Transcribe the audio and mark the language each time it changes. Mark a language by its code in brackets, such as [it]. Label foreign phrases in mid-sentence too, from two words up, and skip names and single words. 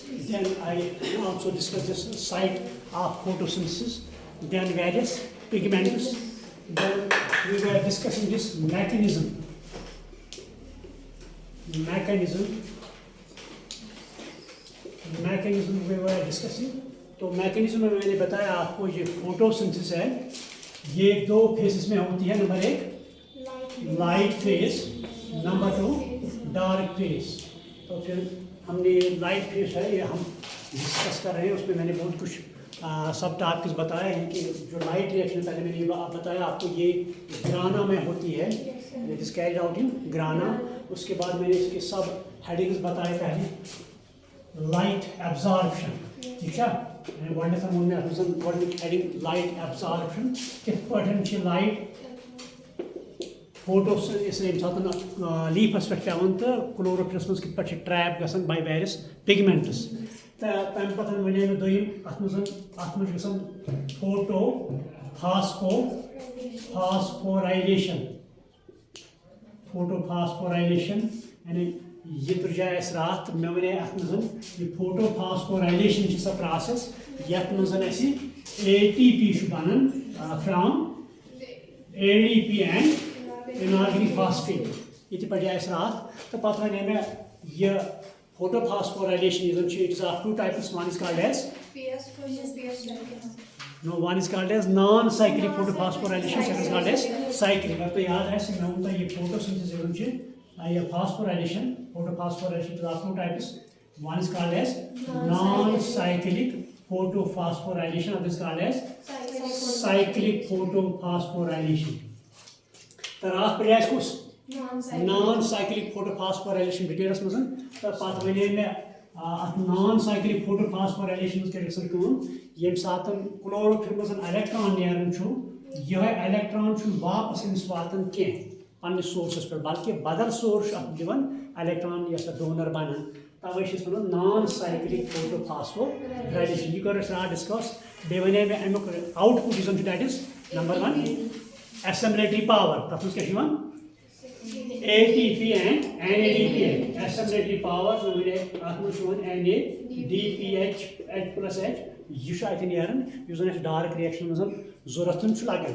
[en] Then I also discussed this site of photosynthesis, then various pigments. Then we were discussing this mechanism we were discussing. [hi] तो मैकेनिज्म में मैंने बताया आपको ये फोटोसिंथेसिस है, ये दो फेजेस में होती है। नंबर 1 [en] light phase, [hi] नंबर 2 [en] dark phase. [hi] तो फिर हमने [en] light phase [hi] है ये हम डिस्कस कर रहे हैं, उसमें मैंने बहुत कुछ [en] sub topics [hi] बताए हैं कि जो [en] light reaction [hi] पहले मैंने बताया आपको ये ग्राना में होती है, [en] it is carried out in grana. [hi] उसके बाद मैंने इसके [en] sub headings [hi] बताए, पहले [en] light absorption, [hi] ठीक है, [en] heading light absorption [ks] कित पार्ट लाइट फोटोस लीफस पे पेवान तो क्लोरोफिलस मज कित पार्ट ट्रैप गसन [en] by various pigments. [ks] तम पत वे मे दोम अत फोटोफॉस्फोराइलेशन यानी ये तुर्जा रात मे वे अत फोटोफॉस्फोराइलेशन सो प्रोसेस यथ मज ATP बनान [en] from ADP and inorganic phosphate [ks] ये पढ़ा रात। तो पत वे मे यह [en] photophosphorilation it is of two types. One is called as one is called as non-cyclic photophosphorylation, second is called as cyclic. [hi] अब तो याद है तो ये photosynthesis ये phosphorylation, [en] photophosphorylation is of two types. One is called as non-cyclic photophosphorylation, other is called as cyclic photophosphorylation. [ks] तो रात पढ़ा कुछ [en] non cyclic photophosphorylation details [ks] मज तो पत वे मे [en] non cyclic photophosphorylation [ks] ये सात क्लोरोफिल मज इलेक्ट्रॉन नेरान यह इलेक्ट्रॉन वापस अमिस वातान कह पन्निस सोर्सस पे, बल्कि बदल सोर्स दिवान इलेक्ट्रॉन यस डोनर बनान। तवे वन [en] non cyclic photophosphorylation. [ks] यह कर डिस्कस बे वे मे अमुक [en] output that is number 1 assimilatory power, [ks] तथ क्या [en] ATP and NADPH assimilatory power NADPH H plus H [ks] यह नेरान यह [en] dark reaction [ks] मज जरूरत लगे।